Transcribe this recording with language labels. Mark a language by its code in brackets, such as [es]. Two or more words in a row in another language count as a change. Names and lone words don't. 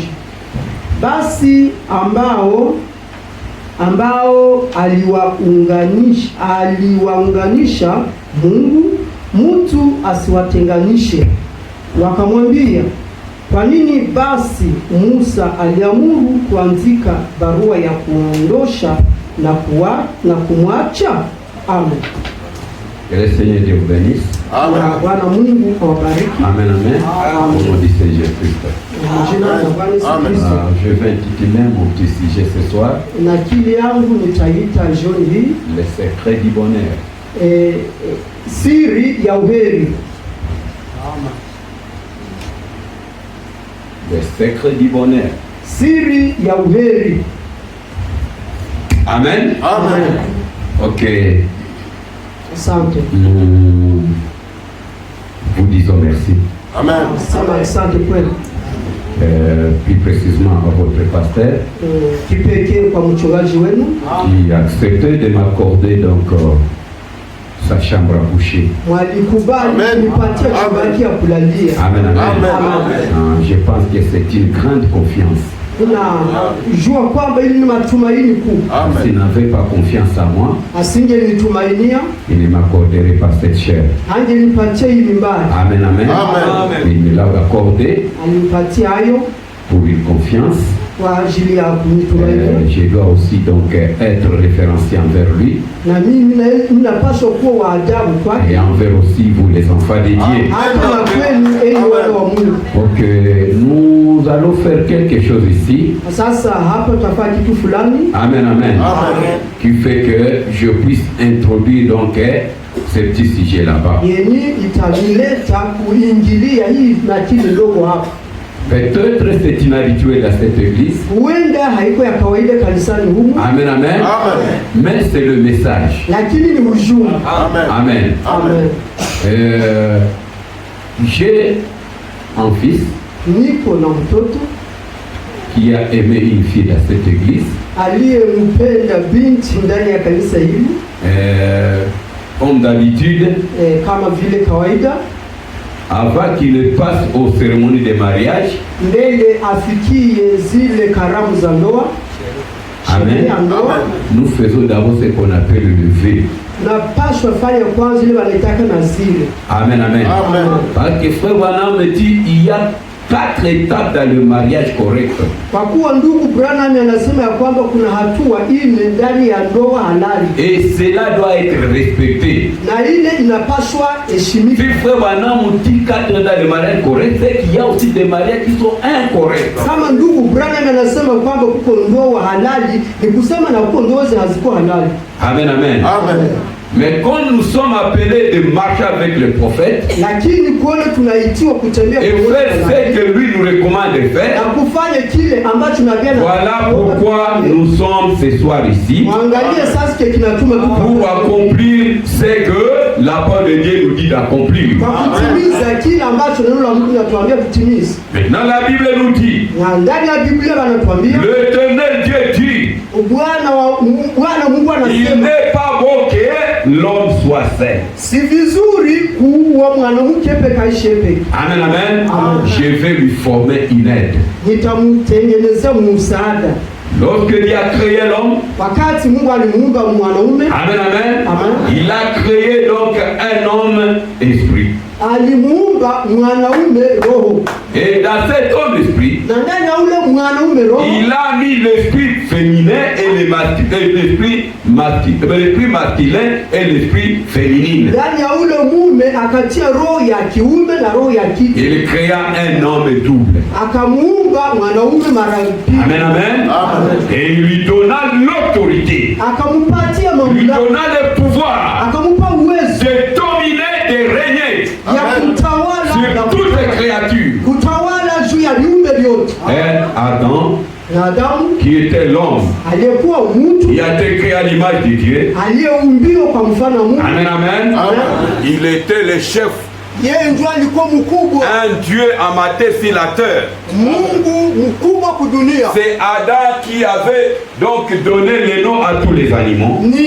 [sw] Basi ambao aliwaunganisha Mungu, mtu asiwatenganishe. Wakamwambia, kwa nini basi Musa aliamuru kuandika barua ya kuondosha na kumwacha? Amen. [fr] Que le Seigneur Dieu vous bénisse. Amen. [sw] Bwana Mungu awabariki. Amen, amen. [fr] Au nom du Seigneur Jésus-Christ. [sw] Jina la Bwana Yesu Amen. Kristo. [fr] Je vais intituler mon petit sujet ce soir, [sw] Na akili yangu nitaita jioni hii [fr] le secret du bonheur. [sw] siri ya uheri. [fr] Le secret du bonheur. [sw] Siri ya uheri. Amen. Amen. Ok. Asante. [fr] Nous vous disons merci. Amen. [sw] Sema asante kwenu. [fr] Plus précisément à votre pasteur [sw] Kipekee kwa mchungaji wenu [fr] qui a accepté de m'accorder donc sa chambre à coucher. [sw] mwalikubali Amen. nipatie chumba yake ya kulalia. Amen, amen. Amen. [fr] Je pense que c'est une grande confiance. [sw] Unajua kwamba ili ni matumaini kuu. [fr] S'il n'avait pas confiance en moi, [sw] Asingenitumainia, [fr] il ne m'accorderait pas cette chair. [sw] angenipatia hii mimbari. Amen, amen. Amen. [fr] Il me l'a accordé [sw] Alinipatia hayo [fr] pour une confiance. [sw] kwa ajili ya kunitumainia. [fr] Je dois aussi donc être référencié envers lui [sw] Na mimi ninapaswa kuwa wa adabu kwake, [fr] et envers aussi vous les enfants de Dieu. [sw] hata na kwenu enyi wana wa Mungu. [fr] Donc nous allons faire quelque chose ici. [sw] Sasa hapa tutafanya kitu fulani Amen, amen. Amen. [fr] Qui fait que je puisse introduire donc ce petit sujet là-bas. [sw] yenye itanileta kuingilia hii nakili ndogo hapa. [fr] Peut-être c'est inhabituel à cette église. [sw] Huenda haiko ya kawaida kanisani humu, Amen, amen. Amen. [fr] Mais c'est le message. [sw] lakini ni ujumbe. Amen. Amen. Amen. [fr] J'ai un fils [sw] Niko na mtoto [fr] qui a aimé une fille dans cette église. [sw] aliyempenda binti ndani ya kanisa hili, [fr] Comme d'habitude, [sw] kama vile kawaida, [fr] avant qu'il ne passe aux cérémonies de mariage, [sw] mbele afikie zile karamu za ndoa, Amen. sherehe ya ndoa, [fr] Nous faisons d'abord ce qu'on appelle le vœu. [sw] napaswa fanya kwanza ile wanaitaka naziri. Amen, amen. Amen. [fr] Parce que frère Branham me dit, il y a 4 étapes dans le mariage correct. [sw] Kwa kuwa ndugu Branham anasema ya kwamba kuna hatua ine ndani ya ndoa halali, [fr] Et cela doit être respecté. [sw] na ile inapaswa heshimika. [fr] Si frère Branham dit 4 dans le mariage correct, c'est qu'il y a aussi des mariages qui sont incorrects. [sw] Kama ndugu Branham anasema kwamba kuko ndoa halali, ni kusema na kuko ndoa haziko halali. Amen, amen. Amen. [fr] Mais quand nous sommes appelés de marcher avec le prophète [sw] Lakini kuona tunaitiwa kutembea [fr] et [sw] pamoja [fr] faire [sw] na [fr] ce que lui nous recommande de [sw] na [fr] faire, [sw] kufanya kile ambacho nabii [fr] voilà pourquoi nous sommes ce soir ici, [sw] Mwangalie sasa kile kinatuma [fr] pour [sw] tupa [fr] accomplir ce que la parole de Dieu nous dit d'accomplir. [sw] kwa kutimiza kile ambacho neno la Mungu linatuambia kutimiza. [fr] Maintenant la Bible nous dit, [sw] Na ndani ya Biblia wanatuambia [fr] l'Éternel Dieu dit, [sw] Bwana Mungu [fr] il [sw] anasema [fr] n'est pas bon que l'homme soit soit seul. [sw] Si vizuri kuwa mwanamke peke yake. Amen, amen. [fr] Je vais lui former une aide. [sw] Nitamtengenezea msaada. [fr] Lorsque Dieu a créé l'homme, [sw] wakati Mungu alimuumba mwanaume, amen, amen, amen, [fr] il a créé donc un homme esprit. [sw] Alimuumba mwanaume roho. [fr] Et dans cet homme esprit, [sw] na ndani ya ule mwanaume roho, [fr] il a mis l'esprit féminin et l'esprit masculin et l'esprit féminin. [sw] Ndani ya ule mume akatia roho ya kiume na roho ya kike. [fr] Il créa un homme double. [sw] Akamuumba mwanaume mara mbili. Amen, amen. [fr] Et il lui donna l'autorité. [sw] Akampatia mamlaka. [fr] Il lui donna le pouvoir. [sw] Akamupa uwezo [fr] de dominer, de régner sur toutes les créatures. [sw] Kutawala juu ya viumbe vyote. [fr] Et Adam, qui était l'homme, qui a été créé à l'image de Dieu. Amen, amen. Il était le chef. Un Dieu amateur. C'est Adam qui avait donc donné les noms à tous les animaux.